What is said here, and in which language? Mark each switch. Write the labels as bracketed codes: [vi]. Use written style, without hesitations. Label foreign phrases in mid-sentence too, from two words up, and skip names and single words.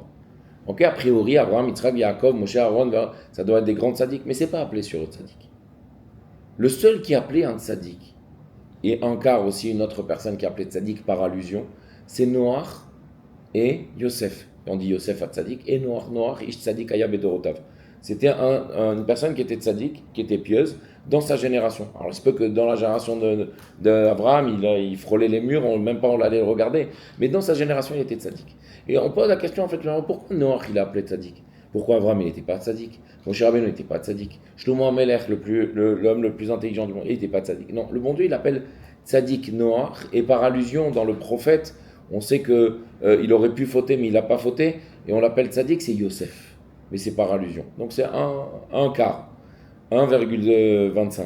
[fr] Ok, a priori, Abraham, Yitzhak, Yaakov, Moshe, Aaron, ça doit être des grands tzaddiks, mais c'est pas appelé sur eux tzaddik. Le seul qui est appelé un tzaddik, et un quart aussi une autre personne qui est appelée tzaddik par allusion, c'est Noach et Yosef. On dit Yosef à tzaddik, et Noach, [he] איש צדיק היה בדורותיו. [fr] C'était une personne qui était tzaddik, qui était pieuse, dans sa génération. Alors il se peut que dans la génération d'Abraham, il frôlait les murs, même pas on l'allait le regarder, mais dans sa génération, il était tzaddik. Et on pose la question, en fait, pourquoi Noach il a appelé tzaddik? Pourquoi Abraham il n'était pas tzaddik? Moshe Rabbeinu n'était pas tzaddik. Shlomo HaMelech, l'homme le plus intelligent du monde, il n'était pas tzaddik. Non, le bon Dieu, il appelle tzaddik Noach, et par allusion, dans le prophète, on sait qu'il aurait pu fauter, mais il n'a pas fauté, et on l'appelle tzaddik, c'est Yosef. Mais c'est par allusion. Donc c'est un quart, 1,25.